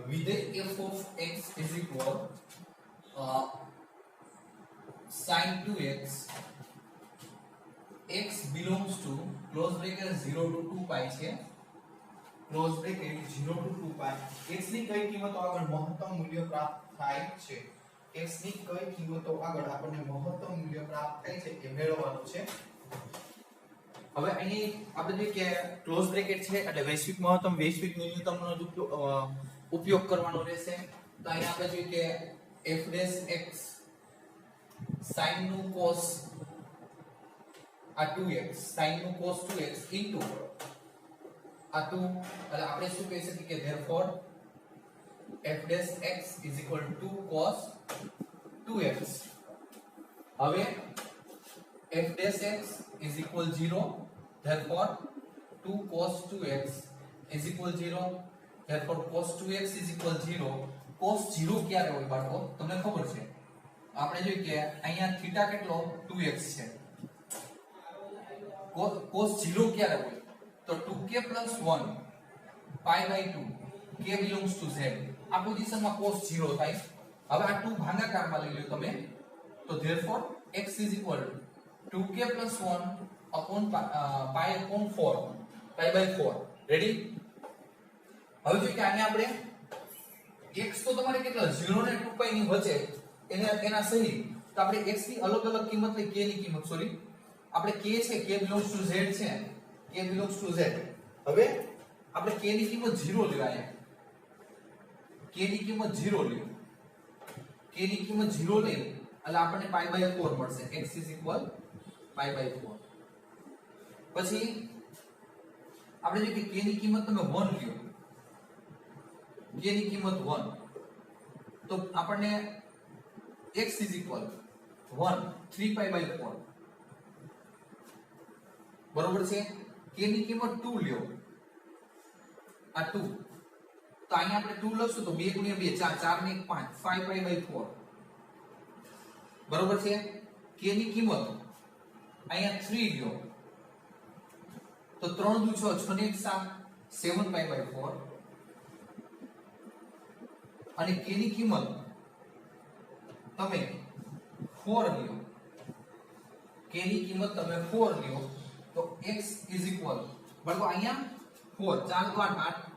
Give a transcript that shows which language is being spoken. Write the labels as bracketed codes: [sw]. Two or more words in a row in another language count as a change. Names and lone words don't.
[en] विधेय f of x is equal sin 2x x belongs to close bracket 0 to 2 pi [gu] છે [en] close bracket 0 to 2 pi [gu] x ની કઈ કિંમતો આગળ મહત્તમ મૂલ્ય પ્રાપ્ત થાય છે x ની કઈ કિંમતો આગળ આપણને મહત્તમ મૂલ્ય પ્રાપ્ત થાય છે એ મેળવવાનું છે। હવે અહીં આપણે જે કે [en] close bracket [gu] છે એટલે વૈશ્વિક મહત્તમ વૈશ્વિક ન્યૂનતમનો ઉપયોગ કરવાનો રહેશે। તો અહીં આપણે જોઈએ કે [en] f dash x sin [gu] નું cos આ 2x sin નું [en] cos 2x into [gu] આ 2 એટલે આપણે શું કહી શકીએ કે [en] therefore f dash x is equal to 2 cos 2x। [gu] હવે [en] f dash x is equal 0 therefore 2 cos 2x is equal 0 therefore cos 2x is equal 0 cos 0 [gu] ક્યારે હોય બાળકો તમને ખબર છે આપણે જોઈએ કે અહીંયા થીટા કેટલો 2x છે [en] cos 0 [gu] ક્યારે હોય તો [en] 2k + 1 pi by 2 k belongs to z [gu] આ પોઝિશનમાં [en] cos 0 [gu] થાય। હવે આ 2 ભાગાકારમાં લઈ લો તમે તો [en] therefore x is equal 2k + 1 upon pi upon 4 pi by 4 [gu] રેડી। હવે જો કે આને આપણે x તો તમારે કેટલા 0 ને 2 pi ની વચ્ચે એના સહી તો આપણે x ની અલગ અલગ કિંમત લઈ k ની કિંમત સોરી આપણે k છે [en] k belongs to z [gu] છે [en] k belongs to z। [gu] હવે આપણે k ની કિંમત 0 લેવાય k ની કિંમત 0 લ્યો k ની કિંમત 0 લે એટલે આપણને [en] pi by 4 [gu] મળશે [en] x is equal pi by 4। [gu] પછી આપણે જો કે k ની કિંમત તમે 1 લ્યો k ની કિંમત 1 તો આપણને [en] x is equal 1 3 pi by 4 [gu] બરોબર છે। k ની કિંમત 2 લ્યો આ 2 તો અહીંયા આપણે 2 લખશું તો 2 * 2 4 4 ને 1 5 5 [en] pi by 4 [gu] બરોબર છે। k ની કિંમત અહીંયા 3 લ્યો તો 3 દુ 6 6 ને 1 7 7 [en] pi by 4 [gu] અને k ની કિંમત તમે 4 લ્યો k ની કિંમત તમે 4 લ્યો તો [en] x is equal [gu] બરાબર અહીંયા 4 4 દુ 8